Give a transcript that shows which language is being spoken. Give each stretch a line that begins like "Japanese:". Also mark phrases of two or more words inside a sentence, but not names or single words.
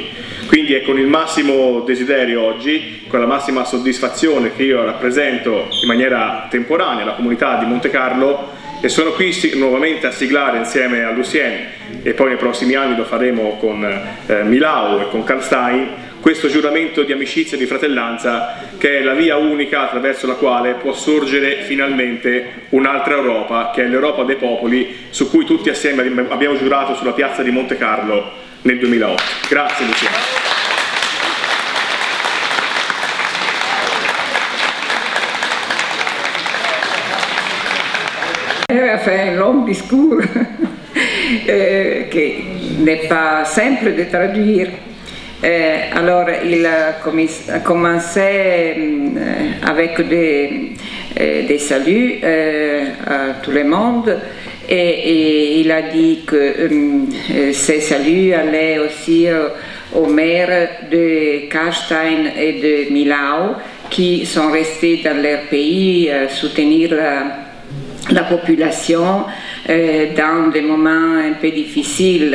Italian: Quindi è con il massimo desiderio oggi, con la massima soddisfazione che io rappresento in maniera temporanea la comunità di Montecarlo e sono qui nuovamente a siglare insieme a Lucien, e poi nei prossimi anni lo faremo con Milao e con Karl Stein, questo giuramento di amicizia e di fratellanza che è la via unica attraverso la quale può sorgere finalmente un'altra Europa, che è l'Europa dei popoli, su cui tutti assieme abbiamo giurato sulla piazza di Montecarlo nel 2008. Grazie Lucien.
French: Elle a fait un long discours qui n'est pas simple de traduire. Alors il a commencé avec des saluts à tout le monde et il a dit que ces saluts allaient aussi aux maires de Karl Stein et de Milao qui sont restés dans leur pays soutenir la population dans des moments un peu difficiles.